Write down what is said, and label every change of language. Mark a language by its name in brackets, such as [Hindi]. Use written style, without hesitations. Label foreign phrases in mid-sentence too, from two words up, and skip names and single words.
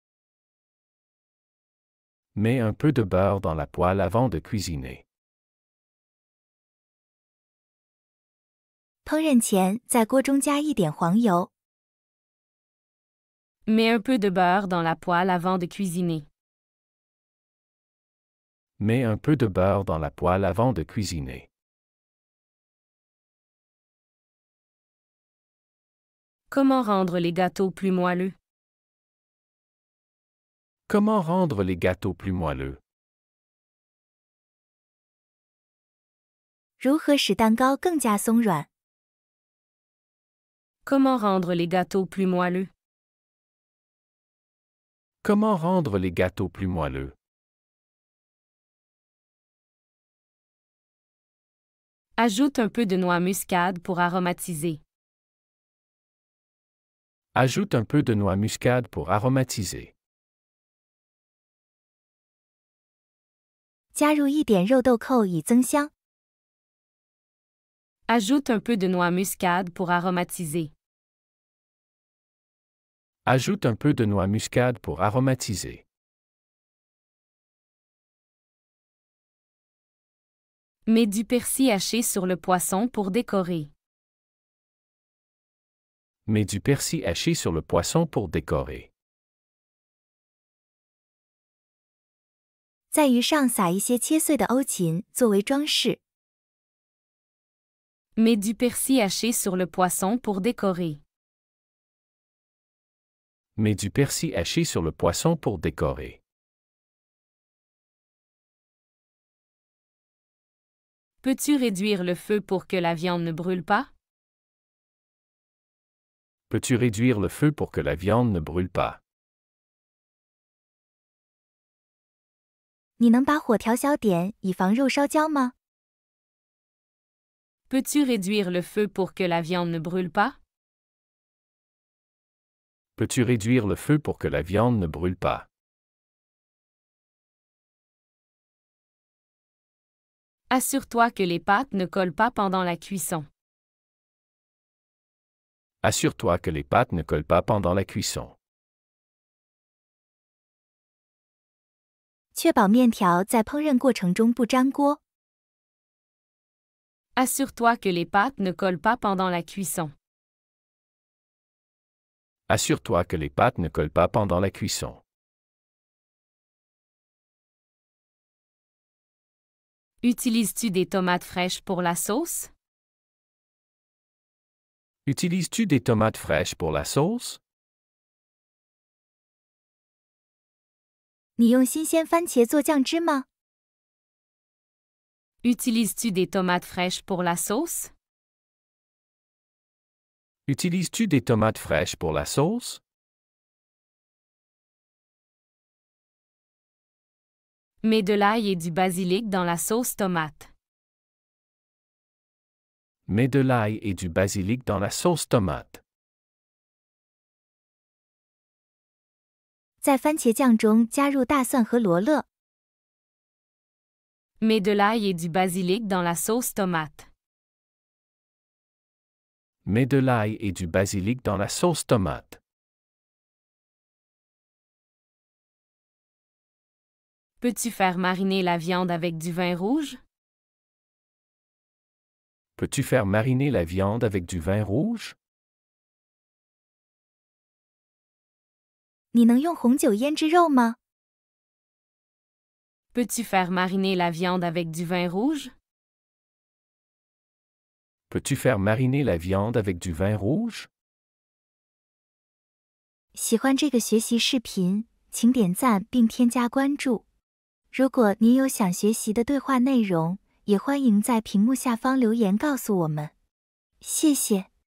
[French] Mets un peu de beurre dans la poêle avant de cuisiner. [Chinese] 烹饪前在锅中加一点黄油。 [French] Mets un peu de beurre dans la poêle avant de cuisiner. Mets un peu de beurre dans la poêle avant de cuisiner. Comment rendre les gâteaux plus moelleux? Comment rendre les gâteaux plus moelleux? [Chinese] 如何使蛋糕更加松软？ [French] Comment rendre les gâteaux plus moelleux? Comment rendre les gâteaux plus moelleux? Ajoute un peu de noix muscade pour aromatiser. Ajoute un peu de noix muscade pour aromatiser. [Chinese] 加入一点肉豆蔻以增香。 [French] Ajoute un peu de noix muscade pour aromatiser. Ajoute un peu de noix muscade pour aromatiser. Mets du persil haché sur le poisson pour décorer. Mets du persil haché sur le poisson pour décorer. [Chinese] 在鱼上撒一些切碎的欧芹作为装饰。 [French] Mets du persil haché sur le poisson pour décorer. Mets du persil haché sur le poisson pour décorer. Peux-tu réduire le feu pour que la viande ne brûle pas? Peux-tu réduire le feu pour que la viande ne brûle pas? [Chinese] 你能把火调小点，以防肉烧焦吗？ [French] Peux-tu réduire le feu pour que la viande ne brûle pas? Peux-tu réduire le feu pour que la viande ne brûle pas? Assure-toi que les pâtes ne collent pas pendant la cuisson. Assure-toi que les pâtes ne collent pas pendant la cuisson. [Chinese] 确保面条在烹饪过程中不粘锅。 [French] Assure-toi que les pâtes ne collent pas pendant la cuisson. Assure-toi que les pâtes ne collent pas pendant la cuisson. Utilises-tu des tomates fraîches pour la sauce? Utilises-tu des tomates fraîches pour la sauce? [Chinese] 你用新鲜番茄做酱汁吗？ [French] Utilises-tu des tomates fraîches pour la sauce? Utilises-tu des tomates fraîches pour la sauce? Mets de l'ail et du basilic dans la sauce tomate. Mets de l'ail et du basilic dans la sauce tomate. [Chinese] 在番茄酱中加入大蒜和罗勒。 [French] Mets de l'ail et du basilic dans la sauce tomate. Mets de l'ail et du basilic dans la sauce tomate. Peux-tu faire mariner la viande avec du vin rouge? Peux-tu faire mariner la viande avec du vin rouge? [Chinese] 你能用红酒腌制肉吗？ [French] Peux-tu faire mariner la viande avec du vin rouge? Peux-tu faire mariner la viande avec du vin rouge? [Chinese] 喜欢这个学习视频，请点赞并添加关注。如果您有想学习的对话内容，也欢迎在屏幕下方留言告诉我们。谢谢。